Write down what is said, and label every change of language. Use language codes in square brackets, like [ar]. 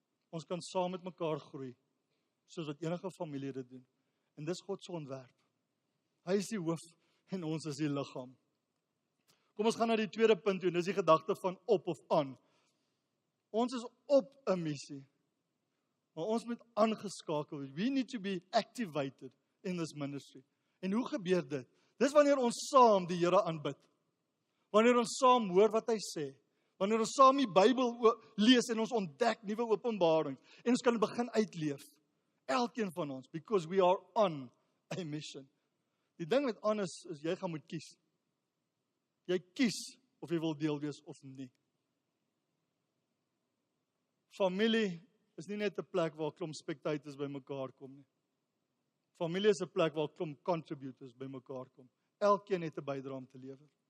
[af] Ons kan saam met mekaar groei, soos wat enige familie dit doen. En dis God se ontwerp. Hy is die hoof en ons is die liggaam. Kom ons gaan na die tweede punt toe, en dis die gedagte van op of aan. Ons is op 'n missie, maar ons moet aangeskakel word. [en] We need to be activated in this ministry. [af] En hoe gebeur dit? Dis wanneer ons saam die Here aanbid. Wanneer ons saam hoor wat hy sê. Wanneer ons saam die Bybel lees en ons ontdek nuwe openbarings en ons kan begin uitleef. Elkeen van ons, [en] because we are on a mission. [af] Die ding met aan is jy gaan moet kies. Jy kies of jy wil deel wees of nie. Familie is nie net 'n plek waar klomp spectators by mekaar kom nie. Familie is 'n plek waar klomp contributors by mekaar kom. Elkeen het 'n bydrae om te lewer.